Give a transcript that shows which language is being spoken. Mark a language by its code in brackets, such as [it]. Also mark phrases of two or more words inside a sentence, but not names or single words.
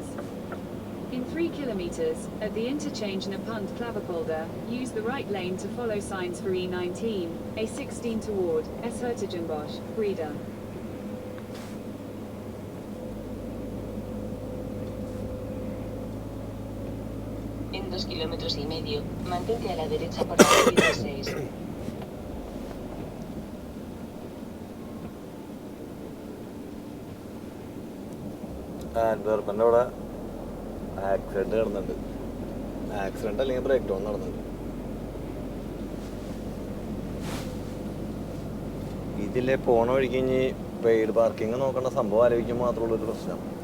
[en] In 3 kilometers, at the interchange Napunt Klaverpolder, use the right lane to follow signs for E19, A16 toward S. Hertogenbosch, Breda. [es] En 2 kilómetros y medio, mantente a la derecha por la A16. [ml] ആൻഡ്വർപ്പൻ്റെ അവിടെ ആക്സിഡൻറ്റ് നടന്നുണ്ട്. ആക്സിഡൻറ്റ് അല്ലെങ്കിൽ [en] break down [ml] നടന്നുണ്ട്. ഇതിലെ പോണ വഴിക്ക് കഴിഞ്ഞ് [en] paid parking [ml] നോക്കേണ്ട സംഭവം ആലോചിക്കുമ്പോൾ മാത്രമുള്ളൊരു പ്രശ്നം.